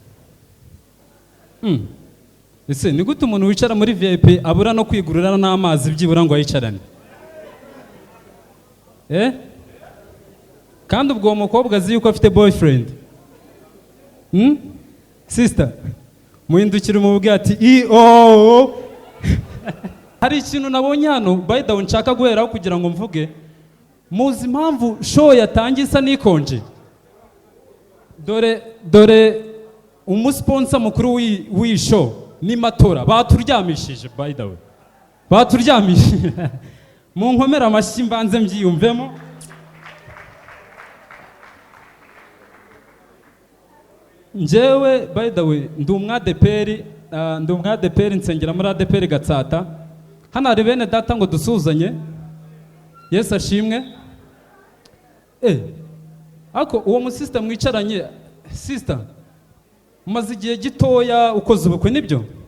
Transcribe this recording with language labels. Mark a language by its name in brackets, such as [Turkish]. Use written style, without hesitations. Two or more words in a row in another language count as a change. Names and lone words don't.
[Kinyarwanda] Ese ni gute umuntu wicara muri VIP abura no kwigurira n'amazi byibura ngo ayicarane? Kandi ubwo umukobwa azi yuko afite boyfriend. Sister, muhindukira umubwira ati hari ikintu nabonye hano [English] by the way [Kinyarwanda] nshaka guheraho kugira ngo mvuge. Muzi impamvu show yatangiye isa n'ikonje? Dore umusponsor mukuru w'iyi show ni matora baturyamishije [English] by the way. [Kinyarwanda] Baturyamishije. Mu nkomera amashyi mbanze mbyiyumvemo. Njyewe [English] by the way [Kinyarwanda] ndi umwadeperi nsengera muri adeperi Gatsata. Hano hari bene data ngo dusuzanye. Yesu ashimwe. Ako uwo musista mwicaranye sister umaze igihe gitoya ukoze ubukwe nibyo?